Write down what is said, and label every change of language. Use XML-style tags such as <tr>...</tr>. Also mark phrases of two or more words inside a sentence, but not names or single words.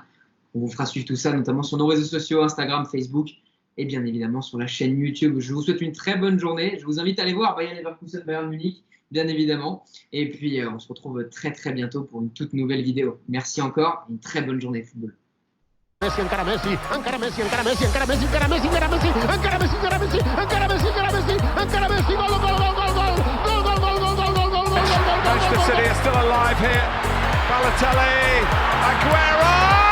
<fr>On vous fera suivre tout ça, notamment sur nos réseaux sociaux, Instagram, Facebook, et bien évidemment sur la chaîne YouTube. Je vous souhaite une très bonne journée. Je vous invite à aller voir Bayer Leverkusen, Bayern Munich, bien évidemment. Et puis, on se retrouve très très bientôt pour une toute nouvelle vidéo. Merci encore, une très bonne journée de football.</fr> <ca>Messi, encara Messi, encara Messi, encara Messi, encara Messi, encara Messi, encara Messi, encara Messi, encara Messi, encara Messi, encara Messi, encara Messi, gol, gol, gol, gol, gol, gol, gol, gol, gol, gol, gol, gol, gol,</ca> <en>Manchester City are still alive here. Balotelli, Aguero!</en>